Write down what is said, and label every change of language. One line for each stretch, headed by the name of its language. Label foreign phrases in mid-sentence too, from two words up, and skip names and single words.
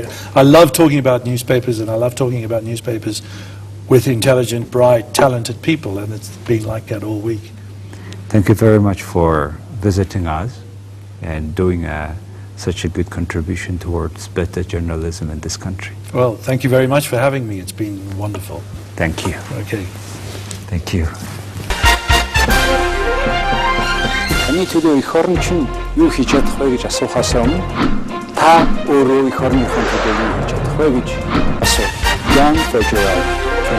English: I love talking about newspapers, and I love talking about newspapers with intelligent, bright, talented people, and it's been like that all week. Thank you very much for visiting us and doing such a good contribution towards better journalism in this country. Well, thank you very much for having me. It's been wonderful. Thank you. Okay. Thank you.
Mongolian: Таны төлөө эх орн чинь юу хийж чадах вэ гэж асуухаас өмнө та өөрөө эх орныхон төлөө юу хийж чадах вэ гэж асуу.
English: Young Federal